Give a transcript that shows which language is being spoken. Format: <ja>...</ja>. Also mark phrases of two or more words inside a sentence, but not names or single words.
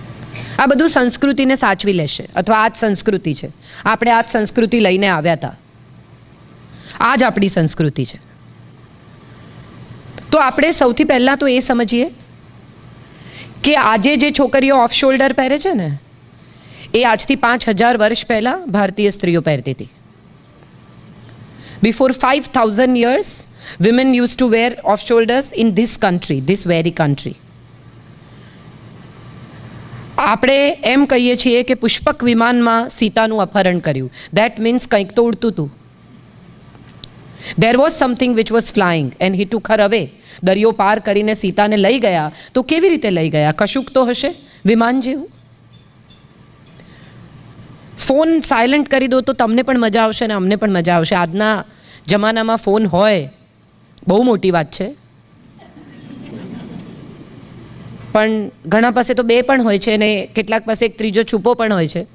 <gu>આ બધું સંસ્કૃતિને સાચવી લેશે, અથવા આ જ સંસ્કૃતિ છે, આપણે આ જ સંસ્કૃતિ લઈને આવ્યા હતા, આ જ આપણી સંસ્કૃતિ છે. તો આપણે સૌથી પહેલાં તો એ સમજીએ કે આજે જે છોકરીઓ</gu> <en>off shoulder</en> <gu>પહેરે છે ને, એ આજથી 5000 વર્ષ પહેલાં ભારતીય સ્ત્રીઓ પહેરતી હતી.</gu> <en>બિફોર 5000 years, women used to wear off shoulders in this country, this very country.</en> <gu>આપણે એમ કહીએ છીએ કે પુષ્પક વિમાનમાં સીતાનું અપહરણ કર્યું.</gu> <en>that means</en> <gu>કંઈક તો ઉડતું હતું.</gu> <en>There was something which was flying and he took her away.</en> <gu>દરિયો પાર કરીને સીતાને લઈ ગયા. તો કેવી રીતે લઈ ગયા? કશુંક તો હશે વિમાન જેવું.</gu> <en>phone silent</en> <gu>કરી દો તો તમને પણ મજા આવશે ને અમને પણ મજા આવશે. આજના જમાનામાં ફોન હોય બહુ મોટી વાત છે, પણ ઘણા પાસે તો 2 પણ હોય છે ને કેટલાક પાસે એક ત્રીજો છુપો પણ હોય છે.</gu>